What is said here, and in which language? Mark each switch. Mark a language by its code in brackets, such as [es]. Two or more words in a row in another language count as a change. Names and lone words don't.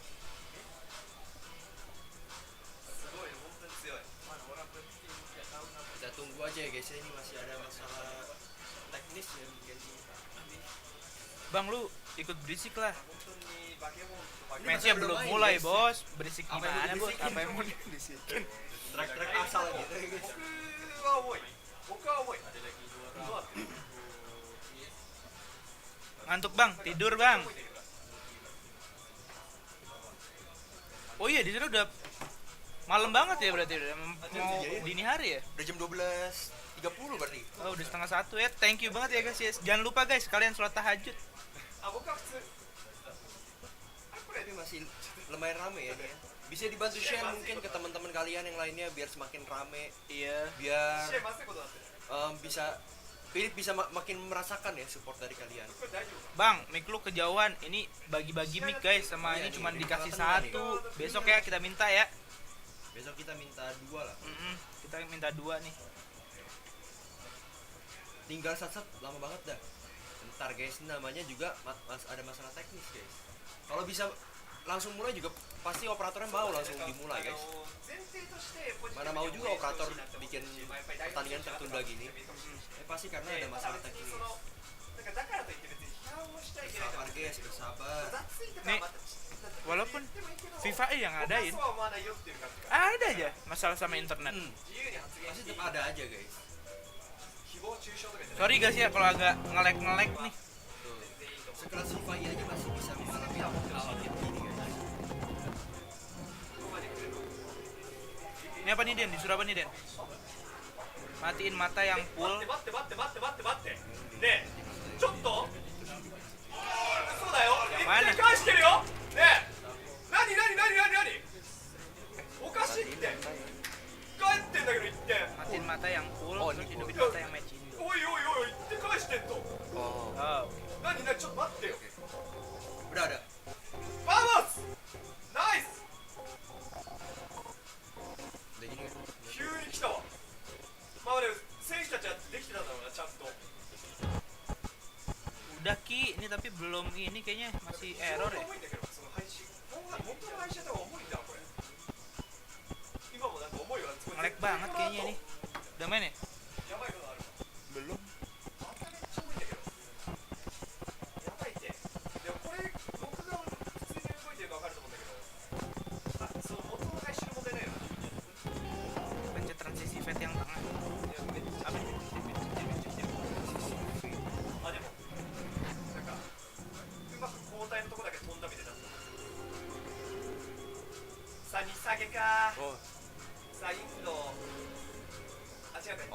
[id] Kita tunggu aja ya guys, ini masih ada masalah teknis ya mungkin. Bang, lu ikut berisik lah. Ini Matchnya masih belum main, mulai, guys. bos. Berisik Apa yang mau gimana, bos? dibisikin? Apa yang mau dibisikin? Track-track asal gitu ya guys. [ja] 僕は重い僕は重い [id] Ngantuk, Bang. Tidur, Bang. Oh iya, di sana udah malam banget ya berarti udah mau dini hari ya? Udah jam 12.30 berarti. Oh, udah 12:30 ya. [en] Thank you [id] banget ya guys. Jangan lupa guys, kalian sholat tahajud. [ja] あ僕は普通 [id] Tapi masih lumayan rame ya dia. Bisa dibantu share mungkin ke teman-teman kalian yang lainnya biar semakin rame. Iya. Biar [ja] 試合まずいことになってる [id] bisa Philip bisa makin merasakan ya support dari kalian. [ja] これ大丈夫 [id] Bang, mic lu kejauhan. Ini bagi-bagi [en] mic guys, [id] sama ini cuma dikasih satu. Besok ya kita minta ya. Besok kita minta 2 lah. Kita minta 2 nih. Tinggal sat-sat lama banget dah. Bentar guys, namanya juga ada masalah teknis guys. Kalau bisa langsung mulai juga pasti operatornya mau langsung dimulai guys. [ja] 前提としてポジティブ [id] Mana mau juga operator bikin pertandingan tertunda gini. Pasti karena ada masalah teknis. [ja] そのなんかだからといって別に批判をしちゃいけないと [id] Sabar guys, bersabar. [ja] 雑いとか [id] Nih, [ja] はまた [id] walaupun FIFAe yang ngadain, [ja] そうは思わないよっていう感じが [id] ada aja masalah sama internet. [ja] 自由に発言 [id] Pasti [ja] していい [id] tetap ada aja guys. [ja] 誹謗中傷とかじゃない [en] Sorry guys [id] ya kalau agak nge-lag nih. Tuh. Sekelas FIFAe aja masih bisa mengalami hal kayak gini guys. Ini apa nih Den? Disuruh apa nih Den? Matiin mata yang full. [ja] 待って待って待って待って待って待ってねえちょっとそうだよ前ね 1点返してるよねえ何おかしいって返ってんだけど1点 [id] Matiin mata yang full, Oh, terus ini hidupin full. mata yang match Indo. [ja] おい1点返してんと [id] Oh, Oh, [ja] 何ちょっと待ってよ [id] udah ada. [ja] バーモスナイス [id] Udah gini kan. [ja] 急に来たわまあね選手たちはできてたんだろうなちゃんと [id] udah Ki, ini tapi belum ini kayaknya masih error ya. [ja] 重いんだけどその配信本当の配信やった方が重いんだこれ今もなんか重いわすごい [id] Nge-lag banget kayaknya nih. Udah main ya? [ja] やばいことある [id] Belum. [ja] まためっちゃ重いんだけどやばいってでもこれ僕が普通に動いてるか分かると思うんだけどその元の配信の問題ないよ [id] Pencet transisi fade yang tengah. [ja] いやめっちゃ来てるめっちゃ来てるあでもなんかうまく交代のとこだけ飛んだみたいなさあ2下げか [id] Oh, [ja] さあインドあ違うか